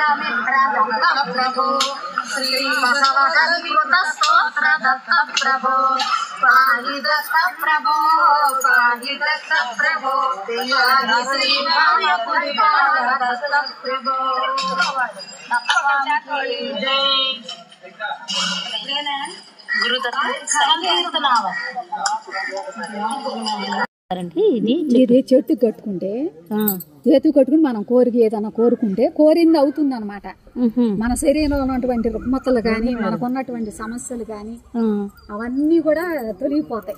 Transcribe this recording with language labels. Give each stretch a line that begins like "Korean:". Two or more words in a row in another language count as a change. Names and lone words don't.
Sanskrit: मित्र दत्त प्रभो श्री बसवकृत स्तोत्र दत्त प्रभो पाहि दत्त प्रभो पाहि दत्त प्रभो आदि श्री भाव्यपुरी दत्त प्रभो गुरुदत्त संकीर्तनाव
Telugu: ఇది చెట్టు కట్టుకుంటే చేతు కట్టుకుని మనం కోరిక ఏదైనా కోరుకుంటే కోరింది అవుతుంది అనమాట. మన శరీరంలో ఉన్నటువంటి రుగ్మతలు కానీ మనకున్నటువంటి సమస్యలు కానీ అవన్నీ కూడా తొలగిపోతాయి.